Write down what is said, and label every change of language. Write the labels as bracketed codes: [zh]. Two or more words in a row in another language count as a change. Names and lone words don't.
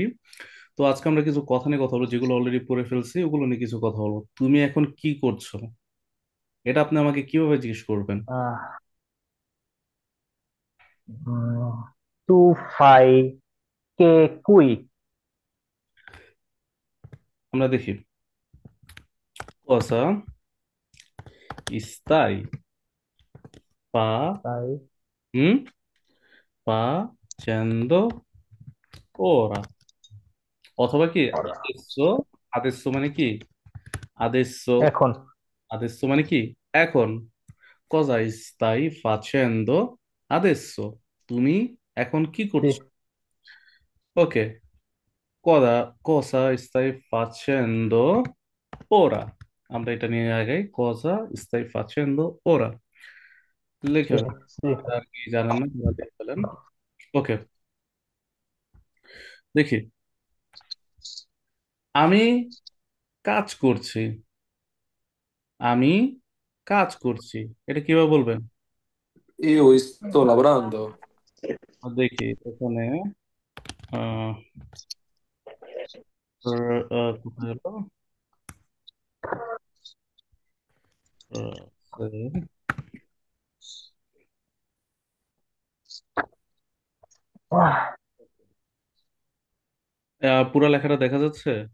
[bn] তো আজকে আমরা কিছু কথা নিয়ে কথা বলবো, যেগুলো অলরেডি পড়ে ফেলছি ওগুলো নিয়ে কিছু কথা বলবো। তুমি এখন কি করছো? এটা আপনি আমাকে কিভাবে জিজ্ঞেস করবেন? আহ, টু ফাই কে কুই। আমরা দেখি। [it] cosa stai [bn] তাই হুম [it] facendo ora, [bn] অথবা কি করা। [it] adesso। adesso [bn] মানে কি? [it] adesso। [bn] এখন। adesso মানে কি? এখন। [it] cosa stai facendo adesso? [bn] তুমি এখন কি [it] সি। [bn] করছো? ওকে। [it] cosa stai facendo ora? [bn] আমরা এটা নিয়ে আগে [it] cosa stai facendo ora [bn] লিখে [it] সি। [bn] ফেলেন। [it] সি। [bn] আর কি জানেন না তারা লিখে ফেলেন। ওকে, দেখি। আমি কাজ করছি। আমি কাজ করছি, এটা কিভাবে বলবেন? [it] Io sto lavorando. [bn] দেখি এখানে। আহ, কোথায় হলো? আহ, পুরো লেখাটা দেখা যাচ্ছে?